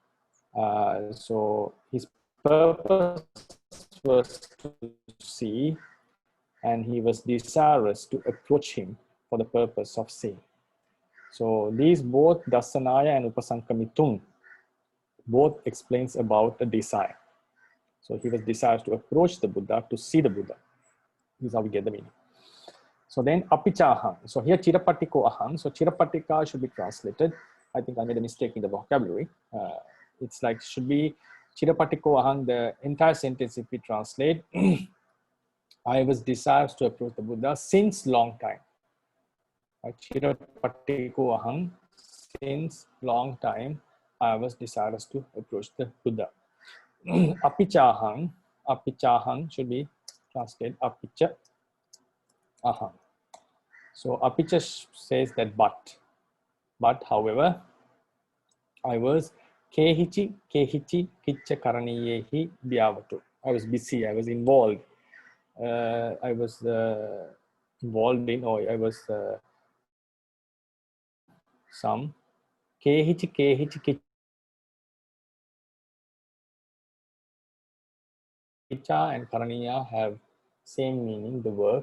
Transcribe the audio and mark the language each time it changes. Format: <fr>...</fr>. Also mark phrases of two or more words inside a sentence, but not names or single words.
<en>So his purpose was to see, and he was desirous to approach him for the purpose of seeing. So these both dasanaya and upasankamitung both explains about the desire. So he was desirous to approach the Buddha, to see the Buddha. This is how we get the meaning. So then</en> <pi>apicha ahang.</pi> <en>So here</en> <pi>chirapatiko ahang.</pi> <en>So chirapatika should be translated. I think I made a mistake in the vocabulary. It's like should be</en> <pi>chirapatiko ahang.</pi> <en>The entire sentence, if we translate, I was desirous to approach the Buddha since long time.</en> <pi>Chirapatiko ahang.</pi> <en>Since long time, I was desirous to approach the Buddha.</en> <pi>Apicha ahang</pi> <en>should be translated</en> <pi>apicha ahang.</pi> <en>So apicha says that but however, I was</en> <pi>kehichi kiccha karaniyehi vyavatu.</pi> <en>I was busy, I was involved. I was involved in, or I was some</en> <pi>kehichi kiccha</pi> <en>and karaniya have same meaning, the work.</en>